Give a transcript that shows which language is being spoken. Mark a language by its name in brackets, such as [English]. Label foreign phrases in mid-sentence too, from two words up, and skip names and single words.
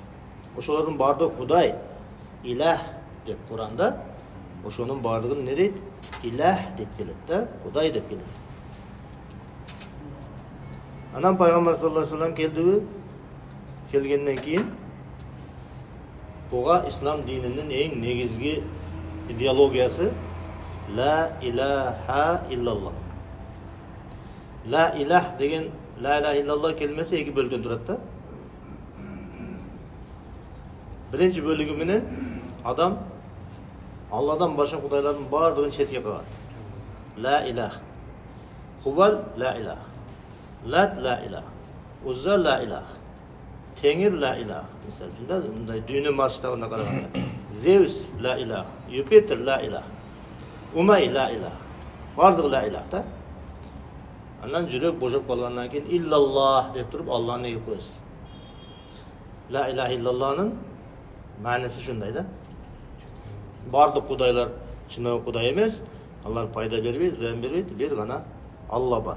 [Kyrgyz] Ошолордун бардыгы Кудай, Илах деп Куранда, ошонун бардыгын не дейт? Илах деп келет да, Кудай деп келет. Анан пайгамбар [Arabic] صلى الله عليه وسلم [Kyrgyz] келдиби? Келгенден кийин буга ислам дининин эң негизги идеологиясы [Arabic] لا إله إلا الله. لا إله [Kyrgyz] деген [Arabic] لا إله إلا الله [Kyrgyz] келмеси эки бөлгөн турат да. Биринчи бөлүгү менен адам Алладан башка кудайлардын бардыгын четке кыйган. [Arabic] لا إله. Хубал لا إله. Лат لا إله. Узза لا إله. Теңир ла илах. [Kyrgyz] Мисалы үчүн мындай дүйнө масштабына караганда. [Arabic] Зевс لا إله. Юпитер لا إله. Умай لا إله. [Kyrgyz] Бардыгы [Arabic] لا إله [Kyrgyz] да. Андан жүрөк божоп калгандан кийин иллаллах деп туруп Аллахны эгип коесуз. [Arabic] لا إله [Kyrgyz] иллаллахнын мааниси ушундай да. Бардык кудайлар чынайы кудай эмес, алар пайда бербейт, зыян бербейт, бир гана Алла бар.